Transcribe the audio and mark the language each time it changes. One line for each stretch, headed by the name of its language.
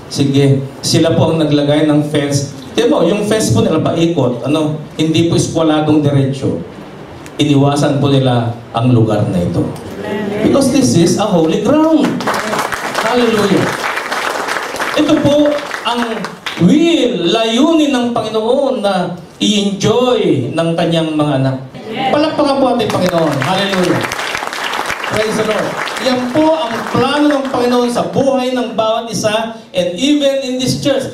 Filipino: Sige, sila po ang naglagay ng fence. Diba, yung fence po nila paikot. Hindi po eskwaladong diretsyo. Iniwasan po nila ang lugar na ito.
English: Because this is a holy ground. Hallelujah.
Filipino: Ito po ang layunin ng Panginoon na i-enjoy ng kanyang mga anak. Palakpakan po ating Panginoon. Hallelujah.
English: Praise the Lord.
Filipino: Yan po ang plano ng Panginoon sa buhay ng bawat isa,
English: and even in this church.